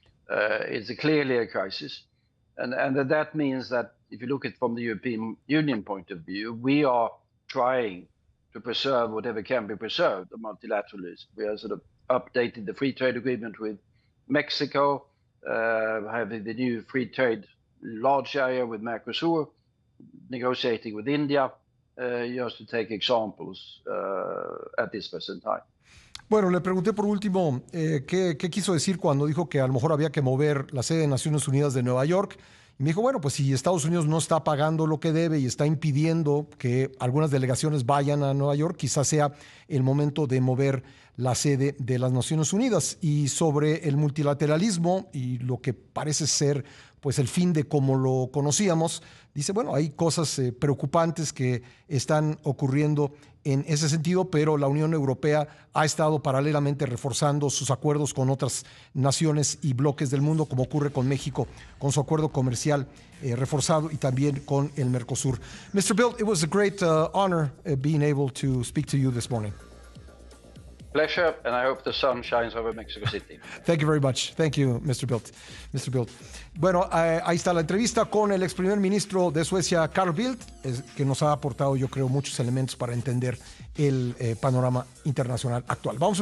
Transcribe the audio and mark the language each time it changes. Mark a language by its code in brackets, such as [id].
[en] It's clearly a crisis. And that means that if you look at it from the European Union point of view, we are trying to preserve whatever can be preserved of multilateralism. We are sort of updated the free trade agreement with Mexico, having the new free trade large area with Mercosur, negotiating with India, just to take examples at this present time. [es] Bueno, le pregunté por último qué quiso decir cuando dijo que a lo mejor había que mover la sede de Naciones Unidas de Nueva York. Y me dijo, bueno, pues si Estados Unidos no está pagando lo que debe y está impidiendo que algunas delegaciones vayan a Nueva York, quizás sea el momento de mover la sede de las Naciones Unidas. Y sobre el multilateralismo y lo que parece ser pues el fin de como lo conocíamos, dice, bueno, hay cosas preocupantes que están ocurriendo en ese sentido, pero la Unión Europea ha estado paralelamente reforzando sus acuerdos con otras naciones y bloques del mundo, como ocurre con México, con su acuerdo comercial reforzado y también con el Mercosur. [en] Mr. Bildt, it was a great honor being able to speak to you this morning. Pleasure, and I hope the sun shines over Mexico City. Thank you very much. Thank you, Mr. Bildt. Mr. Bildt. [es] Bueno, ahí está la entrevista con el ex primer ministro de Suecia, Carl Bildt, que nos ha aportado, yo creo, muchos elementos para entender el panorama internacional actual. Vamos a